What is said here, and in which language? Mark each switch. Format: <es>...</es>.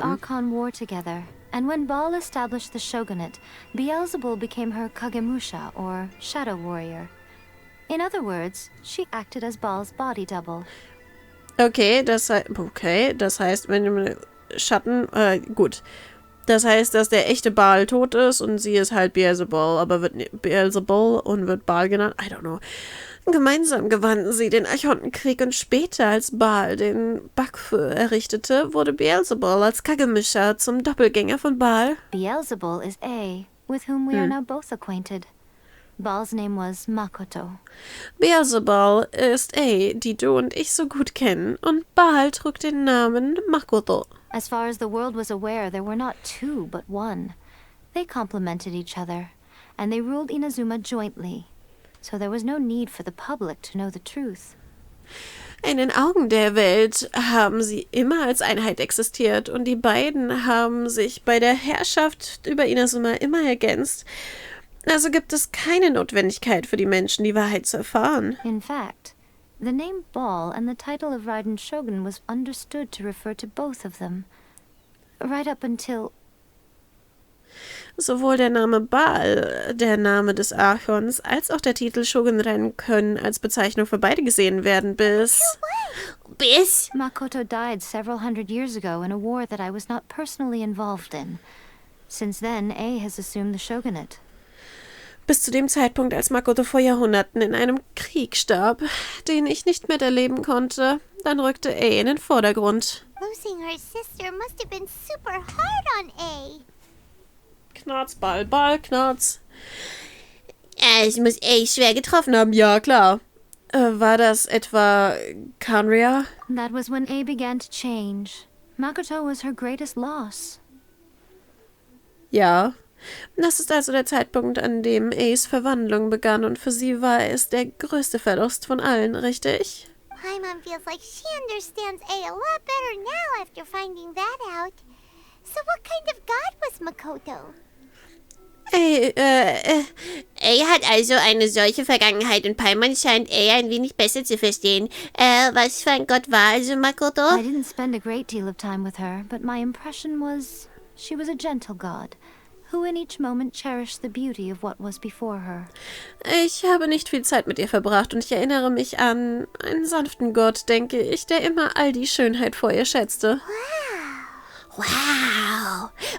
<en>They won the Archon War together, and when Baal established the shogunate, Beelzebul became her Kagemusha, or shadow warrior. In other words, she acted as Baal's body double.</en> <de>Okay, das heißt, wenn Schatten, gut. Das heißt, dass der echte Baal tot ist und sie ist halt Beelzebul, aber wird Beelzebul und wird Baal genannt.</de> <en>I don't know.</en> <de>Gemeinsam gewannen sie den Archontenkrieg und später, als Baal den Bakufu errichtete, wurde Beelzebul als Kagemisha zum Doppelgänger von Baal.</de> <en>Beelzebul is A, with whom we are now both acquainted. Baal's name was Makoto.</en> <de>Beelzebul ist A, die du und ich so gut kennen, und Baal trug den Namen Makoto.</de> <en>As far as the world was aware, there were not 2, but 1. They complemented each other, and they ruled Inazuma jointly. So there was no need for the public to know the truth.</en> <de>In den Augen der Welt haben sie immer als Einheit existiert und die beiden haben sich bei der Herrschaft über Inazuma immer ergänzt. Also gibt es keine Notwendigkeit für die Menschen, die Wahrheit zu erfahren.</de> <en>In fact, the name Baal and the title of Raiden Shogun was understood to refer to both of them. Right up until...</en> <de>Sowohl der Name Baal, der Name des Archons, als auch der Titel Shogun-Ren können als Bezeichnung für beide gesehen werden, bis...</de> <en>Makoto died several hundred years ago in a war that I was not personally involved in. Since then, A has assumed the shogunate.</en> <de>Bis zu dem Zeitpunkt, als Makoto vor Jahrhunderten in einem Krieg starb, den ich nicht miterleben konnte, dann rückte A in den Vordergrund.</de> <en>Losing her sister must have been super hard on A.</en> <de>Knarz, Ball, Knarz. Es muss A schwer getroffen haben, ja klar. War das etwa Kanria?</de> <en>That was when A began to change. Makoto was her greatest loss.</en> <de>Ja. Das ist also der Zeitpunkt, an dem A's Verwandlung begann und für sie war es der größte Verlust von allen, richtig?</de> <en>Paimon feels like she understands A lot better now after finding that out. So what kind of god was Makoto?</en> <de>A hat also eine solche Vergangenheit und Paimon scheint A ein wenig besser zu verstehen. Was für ein Gott war also Makoto?</de> <en>I didn't spend a great deal of time with her, but my impression was she was a gentle god, who in each moment cherished the beauty of what was before her.</en> <de>Ich habe nicht viel Zeit mit ihr verbracht und ich erinnere mich an einen sanften Gott, denke ich, der immer all die Schönheit vor ihr schätzte.</de> <en>Wow.</en>